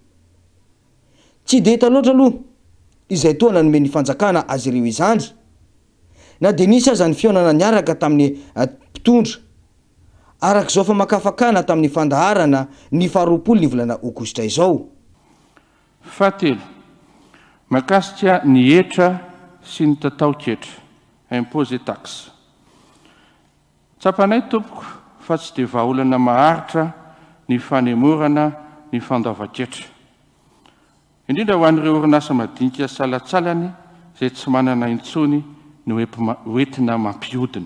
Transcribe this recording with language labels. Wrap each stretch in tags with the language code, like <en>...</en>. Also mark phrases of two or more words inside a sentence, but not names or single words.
<mg>Tsy de hita loatra aloha izay tohana nomeny fanjakana azy ireo izany na de nisy aza ny fionana niaraka tamin'ny mpitondra arak'izao fa makafakana tamin'ny fandaharana ny 20 ny volana aogositra izao. Fahatelo, mahakasika ny hetra sy ny tatao-ketra</mg> <fr>impose et taxe.</fr> <mg>Tsapanay tompoko fa tsy dia vahaolana maharitra ny fanemorana ny fandoavan-ketra, indrindra ho an'ireo orinasa madinika salatsalany izay tsy manana intsony ny hoentina mampiodina.</mg>